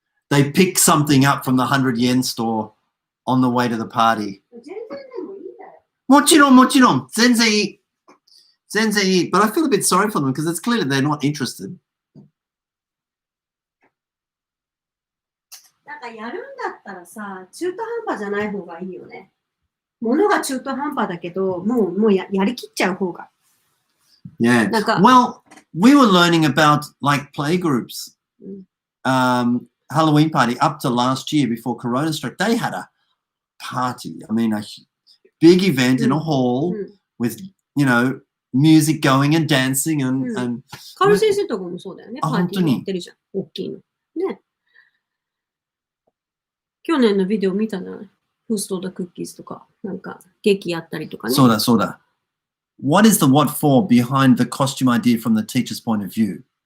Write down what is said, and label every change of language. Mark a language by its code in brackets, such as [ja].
[en] they pick something up from the 100 yen store on the way to the party. [ja] 全然でもいいんだよ。もちろん、もちろん。全然いい。全然いい。 [en] But I feel a bit sorry for them because it's clear they're not interested. [ja] なんかやるんだったらさ、中途半端じゃない方がいいよね。物が中途半端だけど、もうやりきっちゃう方が。 [en] Yeah. [ja] なんか、 [en] Well, we were learning about like play groups, Halloween party up to last year before Corona struck. They had a party. I mean, a big event in a hall with, you know, music going and dancing and [ja] カール先生とかもそうだよね。あパーティーやってるじゃん。大きいの。ね。去年のビデオ見たじゃない？フーストーダクッキーズとか、なんか劇やったりとかね。そうだそうだ。 [en] What is the what for behind the costume idea from the teacher's point of view?